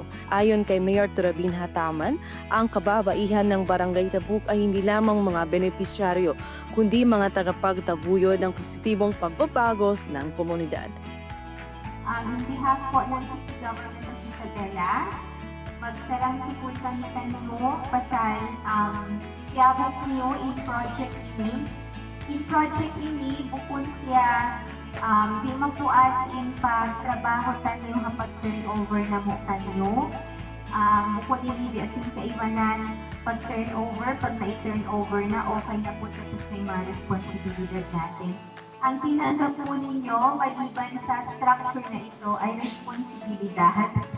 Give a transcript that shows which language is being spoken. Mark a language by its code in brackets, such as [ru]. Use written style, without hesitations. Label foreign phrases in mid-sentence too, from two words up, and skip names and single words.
[tl] Ayon kay Mayor Turabin Hataman, ang kababaihan ng Barangay Tabuk ay hindi lamang mga benepisyaryo, kundi mga tagapagtaguyod ng positibong pagbabagos ng komunidad. [en] On behalf [tsg] po ng City Government of Isabela, magsarang sukultan na tanong pasal yabot niyo in project ini. In project ini, bukod siya di magpuas in pagtrabaho tayo kapag turnover na mo tayo. Bukod ini di asin kaiwanan [tl] pag turnover, pag na-turnover na, okay na po tapos na yung mga responsibilidad natin. Ang tinanggap po ninyo, maliban sa structure na ito, ay responsibilidad.